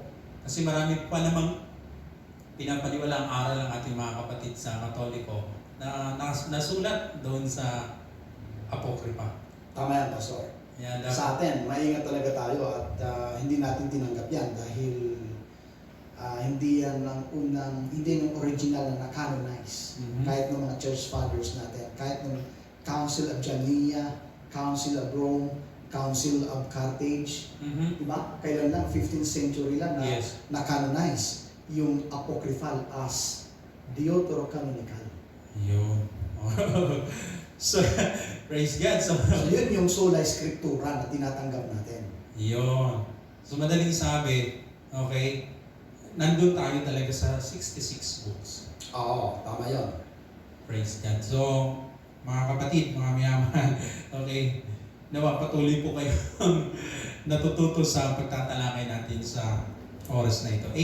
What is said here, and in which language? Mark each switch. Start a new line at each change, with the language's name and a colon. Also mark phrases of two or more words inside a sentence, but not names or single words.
Filipino: kasi marami pa namang pinapaniwala ang aral ng ating mga kapatid sa Katoliko na nasulat doon sa Apocrypha. Tama yan, Pastor. Kaya dapat, Sa atin, maingat talaga tayo at hindi natin tinanggap yan dahil hindi yan ang hindi yung original na na-canonize. Mhm. Kahit ng mga
English: church fathers
Filipino: natin, kahit ng Council of Jalnia, Council of Rome, Council of Carthage, Mhm. diba? Kailan lang,
English: 15th century
Filipino: lang na Yes. na-canonize yung
English: apocryphal as deuterocanonical.
Filipino: Yun. So,
English: praise God.
Filipino: So, So yun yung
Latin: sola scriptura
Filipino: na tinatanggap natin. yun. So, madaling sabi, okay, nandun tayo talaga sa 66 books. Oo, tama yun.
English: Praise God.
Filipino: So, mga kapatid, mga mayaman, okay, nawa patuloy po kayo natututo sa pagtatalakay natin sa oras na ito.